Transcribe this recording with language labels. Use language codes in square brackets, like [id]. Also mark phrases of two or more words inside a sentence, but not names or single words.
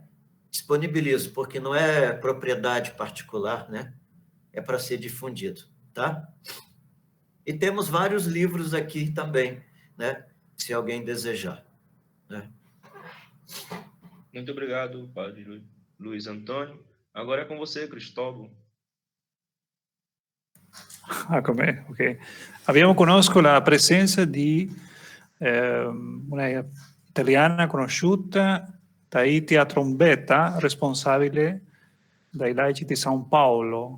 [pt] Disponibilizo, porque não é propriedade particular, né? É para ser difundido, tá? E temos vários livros aqui também, né? Se alguém desejar, né? Muito obrigado, Padre Luiz Antônio. Agora é com você, Cristóvão. [it] Con me, ok. Conosco la presenza di una italiana conosciuta, Taitia Trombetta, responsabile dai laici di San Paolo.